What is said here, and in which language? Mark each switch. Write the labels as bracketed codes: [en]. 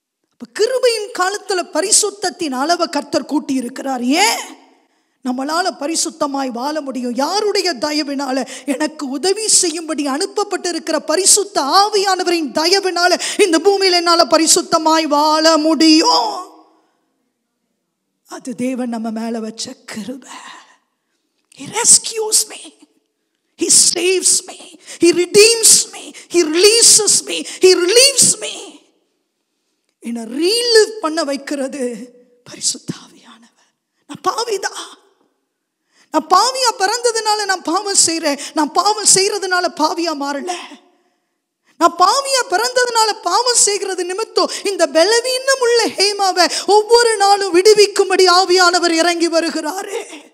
[ta] அப்ப கிருபையின் காலத்துல பரிசுத்தத்தின் அளவை கர்த்தர் கூட்டி இருக்கிறார். ஏன்? நம்மளால பரிசுத்தமாய் வாழ முடியும். யாருடைய தயவினால? எனக்கு உதவி செய்யும்படி அனுப்பப்பட்டிருக்கிற பரிசுத்த ஆவியானவரின் தயவினால இந்த பூமியில் என்னால பரிசுத்தமாய் வாழ முடியும். அது தேவன் நம்ம மேல வச்ச கிருபை. [en] He rescues me, He saves me, He redeems me, He releases me, He relieves me. [ta] என்னை ரீலிவ் பண்ண வைக்கிறது பரிசுத்த ஆவியானவர். நான் பாவிதான். நான் பாவியா பிறந்ததுனால நான் பாவம் செய்றேன். நான் பாவம் செய்யறதுனால பாவியா மாறல. நான் பாவியா பிறந்ததுனால பாவம் செய்கிறது நிமித்தம் இந்த பலவீனம் உள்ள ஹேமாவை ஒவ்வொரு நாளும் விடுவிக்கும்படி ஆவியானவர் இறங்கி வருகிறாரு.